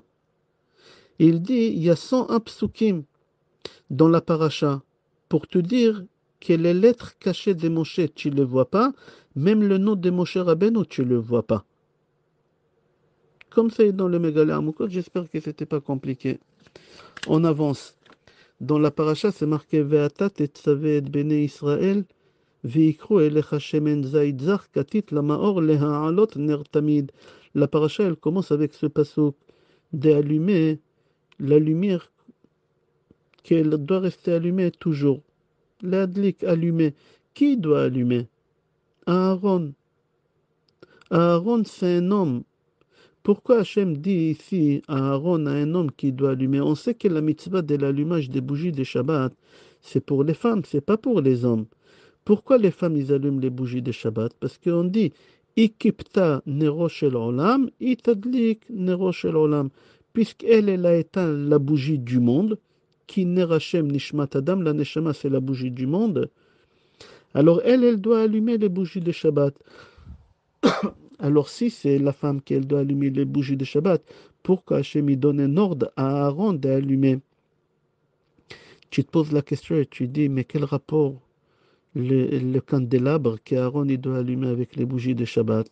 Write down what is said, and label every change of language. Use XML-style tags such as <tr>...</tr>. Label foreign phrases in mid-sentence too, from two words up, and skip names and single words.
<fr>Il dit, il y a 101 psukim dans la paracha pour te dire que les lettres cachées de Moshe, tu ne les vois pas, même le nom de Moshe Rabbeinu, tu ne le vois pas. Comme c'est dans le Megalé Amukot, j'espère que ce n'était pas compliqué. On avance. Dans la paracha, c'est marqué</fr> <he>ואתה תצוה את בני ישראל ויקחו אליך שמן זית זך כתית למאור להעלות נר תמיד.</he> <fr>La paracha, elle commence avec ce pasuk d'allumer la lumière qu'elle doit rester allumée toujours. L'adlik allumé. Qui doit allumer? Aaron. Aaron, c'est un homme. Pourquoi Hachem dit ici à Aaron, à un homme qui doit allumer? On sait que la mitzvah de l'allumage des bougies de Shabbat, c'est pour les femmes, c'est pas pour les hommes. Pourquoi les femmes ils allument les bougies de Shabbat? Parce qu'on dit</fr> <he>כיבתה נרו של עולם, תדליק נרו של עולם.</he> <fr>Puisqu'elle, elle a éteint la bougie du monde, qui</fr> <he>נר ה' נשמת אדם,</he> <fr>la neshama c'est la bougie du monde, alors elle doit allumer les bougies de Shabbat. Alors si c'est la femme qui doit allumer les bougies de Shabbat, pourquoi Hashem il donne un ordre à Aaron d'allumer? Tu te poses la question et tu dis, mais quel rapport le candélabre qu'Aaron il doit allumer avec les bougies de Shabbat?</fr>